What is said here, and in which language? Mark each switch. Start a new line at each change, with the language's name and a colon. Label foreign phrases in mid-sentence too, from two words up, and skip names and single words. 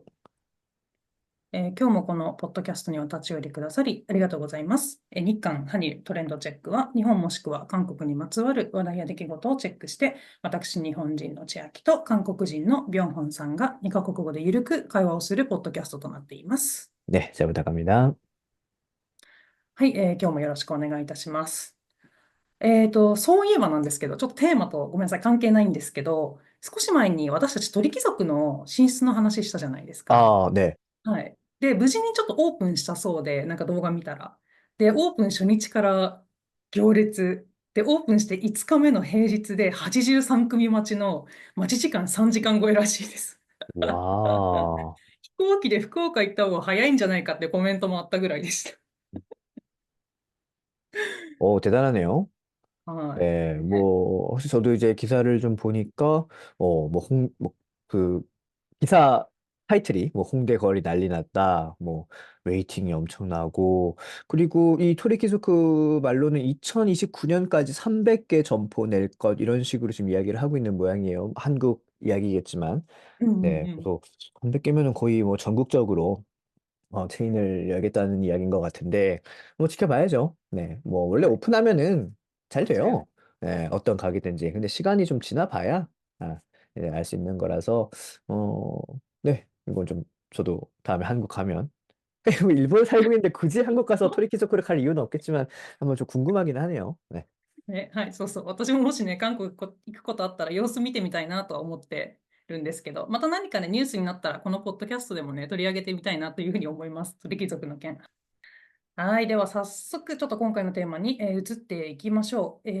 Japanese: 今日もこのポッドキャストにお立ち寄りくださりありがとうございます。日韓ハニルトレンドチェックは、日本もしくは韓国にまつわる話題や出来事をチェックして、私、日本人の千秋と韓国人のビョンホンさんが2カ国語でゆるく会話をするポッドキャストとなっています。
Korean: 네, 잘 부탁합니다.
Japanese: はい、今日もよろしくお願いいたします。そういえばなんですけど、ちょっとテーマとごめんなさい、関係ないんですけど、少し前に私たち鳥貴族の進出の話したじゃないですか。
Korean: 아, 네.
Japanese: はい。で、無事にちょっとオープンしたそうで、なんか動画見たら。で、オープン初日から行列。で、オープンして5日目の平日で83組待ちの待ち時間3時間超えらしいです。
Korean: 와,
Japanese: 飛行機で福岡行った方が早いんじゃないかってコメントもあったぐらいでした。
Korean: 대단하네요.
Japanese: はい。
Korean: 네, 네. 혹시 저도 이제 기사를 좀 보니까, 그, 기사 타이틀이, 홍대 거리 난리 났다, 웨이팅이 엄청나고, 그리고 이 토리키소크 말로는 2029년까지 300개 점포 낼 것, 이런 식으로 지금 이야기를 하고 있는 모양이에요. 한국 이야기겠지만.
Japanese: うんう
Korean: 네,
Japanese: んうん。
Korean: 그래서 300개면은 거의 전국적으로 체인을 열겠다는 이야기인 것 같은데, 지켜봐야죠. 네, 원래
Japanese: はい。
Korean: 오픈하면은 잘
Japanese: そうよ
Korean: 돼요. 네, 어떤 가게든지. 근데 시간이 좀 지나봐야, 아, 알 수 있는 거라서, 어, 네, 이건 좀, 저도 다음에 한국 가면, 그리고 일본 살고 있는데 굳이 한국 가서 토리키소쿠를 갈 이유는 없겠지만, 한번 좀 궁금하긴 하네요. 네.
Japanese: ね、はい、そうそう。私ももしね、韓国行くことあったら様子見てみたいなとは思ってるんですけど、また何かね、ニュースになったら、このポッドキャストでもね、取り上げてみたいなというふうに思います。鳥貴族の件。はい。では、早速、ちょっと今回のテーマに、移っていきましょう。